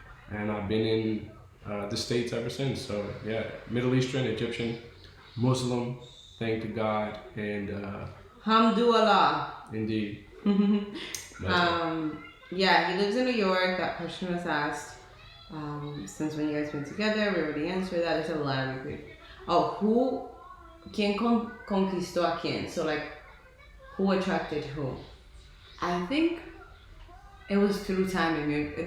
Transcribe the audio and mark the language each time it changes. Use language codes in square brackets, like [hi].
[en] And I've been in the States ever since. So yeah, Middle Eastern, Egyptian, Muslim, thank to God, and [ar] Alhamdulillah. [en] Indeed. Yeah, he lives in New York. That question was asked. Since when you guys been together, we already answered that. There's a lot of repeat. [es] Oh, ¿Quién conquistó a quién? [en] So like, who attracted who? I think it was through timing.